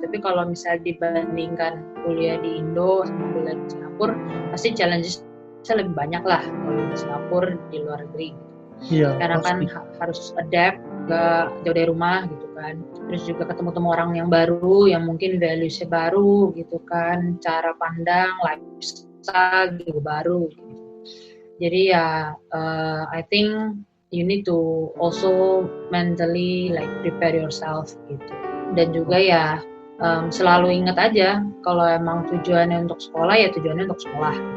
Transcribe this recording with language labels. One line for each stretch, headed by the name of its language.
Indonesian: Tapi kalau misalnya dibandingkan kuliah di Indo sama kuliah di Singapura, pasti challenges-nya lebih banyak lah kalau di Singapura di luar negeri. Iya, Karena pasti. kan harus adapt, gak jauh dari rumah gitu kan. Terus juga ketemu orang yang baru, yang mungkin values-nya baru gitu kan, cara pandang, lifestyle juga baru. Gitu. Jadi ya,
English: I think you need to also mentally like prepare yourself gitu.
Indonesian: Dan juga ya selalu ingat aja kalau emang tujuannya untuk sekolah ya tujuannya untuk sekolah.